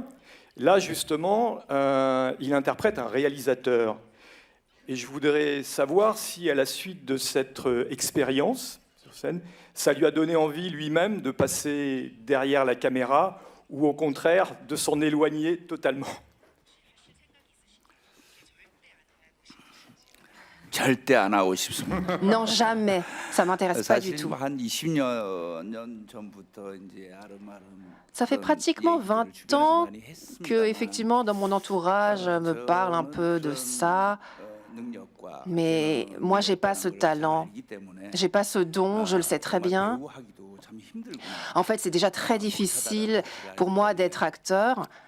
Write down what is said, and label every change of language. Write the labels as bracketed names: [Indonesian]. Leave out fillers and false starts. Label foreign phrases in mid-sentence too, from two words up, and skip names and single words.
[French] Là justement, il interprète un réalisateur. Et je voudrais savoir si à la suite de cette expérience sur scène, ça lui a donné envie lui-même de passer derrière la caméra ou au contraire de s'en éloigner totalement. [Korean] 절대 안 하고 싶습니다. [French] Non, jamais. Ça m'intéresse pas du [Korean] 사실 [French] tout. [Korean] 한 20년 전부터 이제 아름아름 [French] Ça fait pratiquement 20 ans que, effectivement, dans mon entourage, me parle un peu de ça. Mais moi, j'ai pas ce talent, j'ai pas ce don, je le sais très bien. En fait, c'est déjà très difficile pour moi d'être acteur.